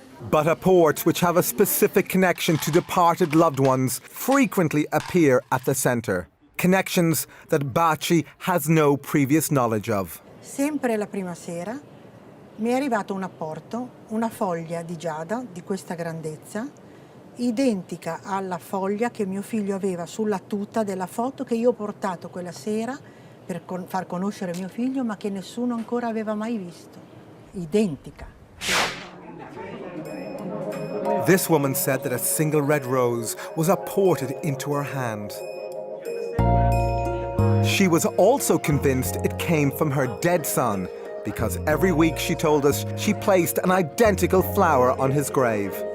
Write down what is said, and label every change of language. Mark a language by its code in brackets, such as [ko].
[en] But apports which have a specific connection to departed loved ones frequently appear at the centre. Connections that Bacci has no previous knowledge of. [it] Sempre la prima sera mi è arrivato un apporto, una foglia di giada di questa grandezza, identica alla foglia che mio figlio aveva sulla tuta della foto che io ho portato quella sera per far conoscere mio figlio, ma che nessuno ancora aveva mai visto. Identica. [en] This woman said that a single red rose was apported into her hand. She was also convinced it came from her dead son, because every week, she told us, she placed an identical flower on his grave.